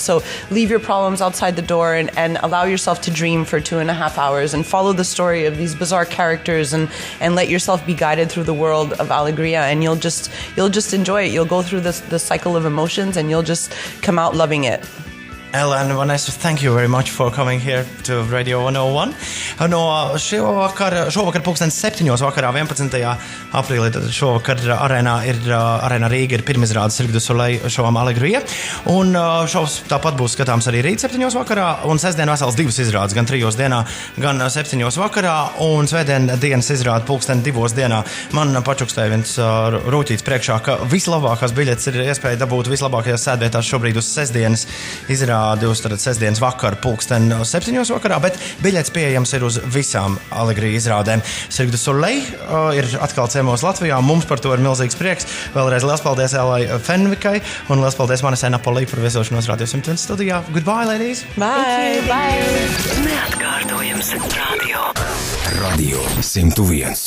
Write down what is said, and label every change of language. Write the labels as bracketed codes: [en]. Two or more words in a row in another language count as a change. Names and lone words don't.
[en] So leave your problems outside the door and allow yourself to dream for 2.5 hours and follow the story of these bizarre characters and let yourself be guided through the world of Alegria, and you'll just enjoy it. You'll go through the cycle of emotions and you'll just come out loving it. Ella and Vanesa, thank you very much for coming here to Radio 101. [lv] Šovakar 7:00 vakarā 11. aprīlī šovakar arēnā Rīga ir pirmizrāde Cirque du Soleil šovam Alegria. Un šovs tāpat būs skatāms arī rīt 7:00 vakarā. Un sestdien vesels 2 izrādes, gan 3 dienā, gan 7:00 vakarā. Un svētdien dienas izrāde 2:00 dienā. Man pačukstēja viens rūķīts priekšā, ka vislabākās biļetes ir iespēja dabūt vislabākajās sēdvietās šobrīd uz sestdienas izrādi. Uz sestdienas vakaru 7:00 vakarā, bet biļets pieejams ir uz visām Alegria izrādēm. Cirque du Soleil ir atkal ciemos Latvijā, mums par to ir milzīgs prieks. Vēlreiz liels paldies Elai Fenvikai un liels paldies Vanesai Napolī par viesošanos Radio 101 studijā. [en] Goodbye, ladies! Bye! [lv] Neatkārtojams radio 101.